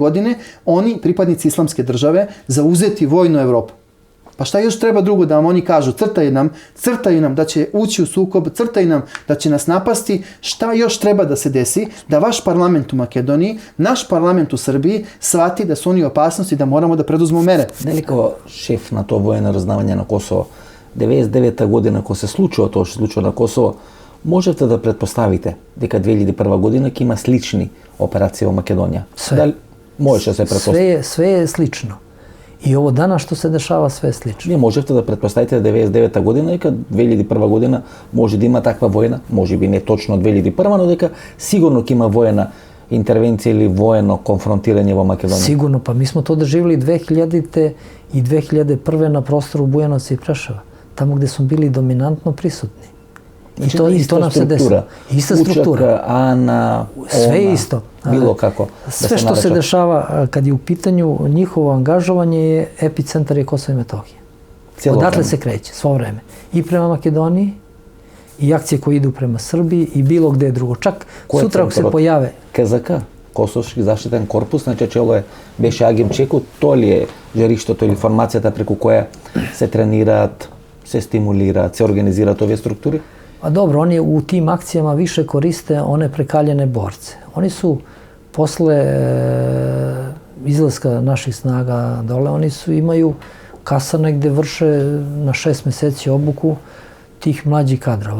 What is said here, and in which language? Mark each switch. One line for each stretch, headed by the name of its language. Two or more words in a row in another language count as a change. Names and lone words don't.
Serbian: godine oni, pripadnici islamske države, zauzeti vojnu Evropu. Pa šta još treba drugo da vam oni kažu? Crtaju nam da će ući u sukob, crtaju nam da će nas napasti. Šta još treba da se desi? Da vaš parlament u Makedoniji, naš parlament u Srbiji shvati da su oni opasnosti, da moramo da preduzmemo mere.
Macedonian: Дали како шеф на тоа воено разнавање на Косово, 99-та година, кога се случува тоа што се случува на Косово, можете да предпоставите дека 2001 година ќе има слични операции во Македонија? Дали можеше да се предпостави?
Serbian: Sve je slično. I ovo danas što se dešava, sve je slično.
Macedonian: Вие можете да предпоставите 99-та година дека 2001 година може да има таква војна, може би не точно 2001, но дека сигурно ќе има војна интервенција или воено конфронтирање во Македонија?
Serbian: Sigurno, pa mi smo to doživjeli 2000-te i 2001. na prostoru Bujanovca i Preševa, tamo gde smo bili dominantno prisutni. I to nam se desilo. Ista struktura. Učak, Ana, sve je isto. Bilo kako. Sve što se dešava kad je u pitanju njihovo angažovanje je epicentar je Kosovo i Metohija. Odatle se kreće, svo vreme. I prema Makedoniji, i akcije koje idu prema Srbiji i bilo gde drugo. Čak sutra ako se pojave...
Macedonian: КЗК, Косовски заштитен корпус, на чечело беше Агим Чеку, то ли е жариштото или формацијата преку која се тренираат, се стимулираат, се организираат овие структури?
Serbian: A dobro, oni u tim akcijama više koriste one prekaljene borce. Oni su posle izlaska naših snaga dole, oni imaju kasarne gde vrše na 6 meseci obuku tih mlađih kadrova.